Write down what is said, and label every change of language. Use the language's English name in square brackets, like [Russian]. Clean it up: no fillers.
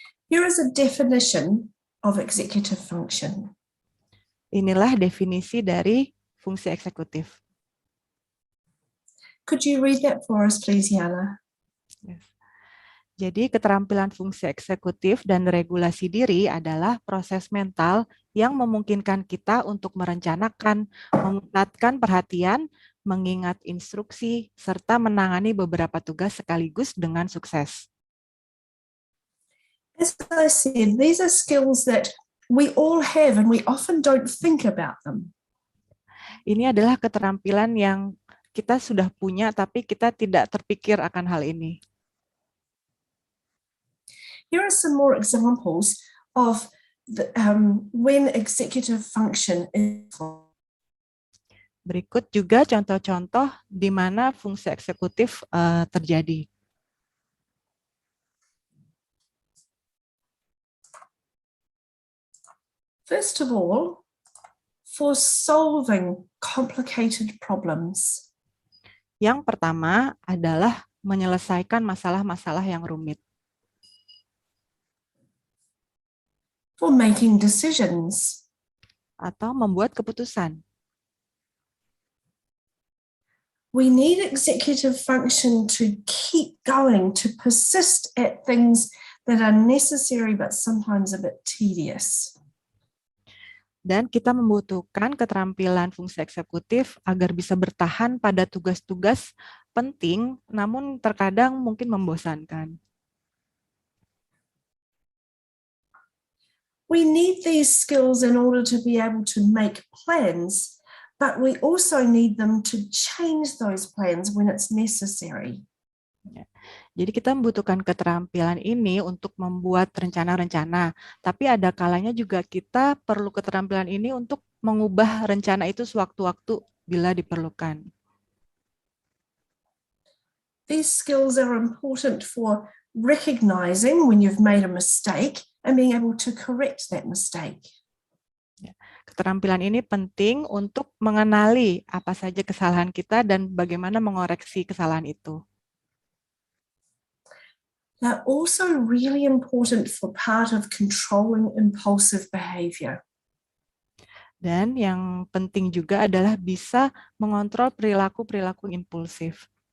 [English] Here is a definition of executive function. [Indonesian] Inilah definisi dari fungsi eksekutif. [English] Could you read that for us, please, Yana? Yes. [Indonesian] Jadi keterampilan fungsi eksekutif dan regulasi diri adalah proses mental yang memungkinkan kita untuk merencanakan, memusatkan perhatian, mengingat instruksi, serta menangani beberapa tugas sekaligus dengan sukses. [English] As I said, these are skills that we all have and we often don't think about them. [Indonesian] Ini adalah keterampilan yang kita sudah punya, tapi kita tidak terpikir akan hal ini. [English] Here are some more examples of when executive function is. [Indonesian] Berikut juga contoh-contoh di mana fungsi eksekutif terjadi. [English] First of all, for solving complicated problems. [Indonesian] Yang pertama adalah menyelesaikan masalah-masalah yang rumit. [English] For making decisions. [Indonesian] Atau membuat keputusan. [English] We need executive function to keep going, to persist at things that are necessary but sometimes a bit tedious. [Indonesian] Dan kita membutuhkan keterampilan fungsi eksekutif agar bisa bertahan pada tugas-tugas penting, namun terkadang mungkin membosankan. [English] We need these skills in order to be able to make plans, but we also need them to change those plans when it's necessary. [Indonesian] Jadi kita membutuhkan keterampilan ini untuk membuat rencana-rencana, tapi ada kalanya juga kita perlu keterampilan ini untuk mengubah rencana itu sewaktu-waktu bila diperlukan. [English] These skills are important for recognizing when you've made a mistake and being able to correct that mistake. [Indonesian] Keterampilan ini penting untuk mengenali apa saja kesalahan kita dan bagaimana mengoreksi kesalahan itu. [English] They're also really important for part of controlling impulsive behavior. [Indonesian] Dan yang penting juga adalah bisa mengontrol perilaku-perilaku impulsif.